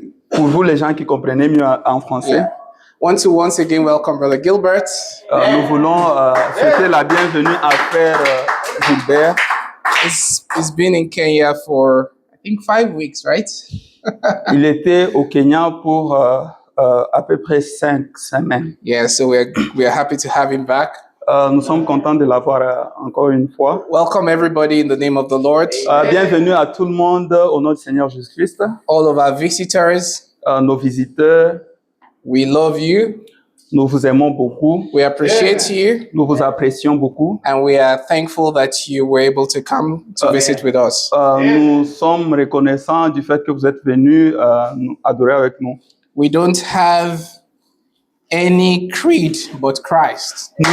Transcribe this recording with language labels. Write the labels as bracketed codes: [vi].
[fr] Pour vous, les gens qui comprenez mieux en français, [en] Yeah. Want to once again welcome Brother Gilbert. [fr] nous voulons souhaiter la bienvenue à Frère Gilbert. [en] He's been in Kenya for, I think, 5 weeks, right? [fr] Il était au Kenya pour à peu près 5 semaines. [en] Yeah, so we are happy to have him back. [fr] Nous sommes contents de l'avoir encore une fois. [en] Welcome everybody in the name of the Lord. [fr] Bienvenue à tout le monde au nom du Seigneur Jésus-Christ. [en] All of our visitors, [fr] Nos visiteurs, [en] we love you. [fr] nous vous aimons beaucoup. [en] We appreciate you. [fr] Nous vous apprécions beaucoup. [en] And we are thankful that you were able to come to visit with us. [fr] Nous sommes reconnaissants du fait que vous êtes venus nous adorer avec nous. [en] We don't have any creed but Christ.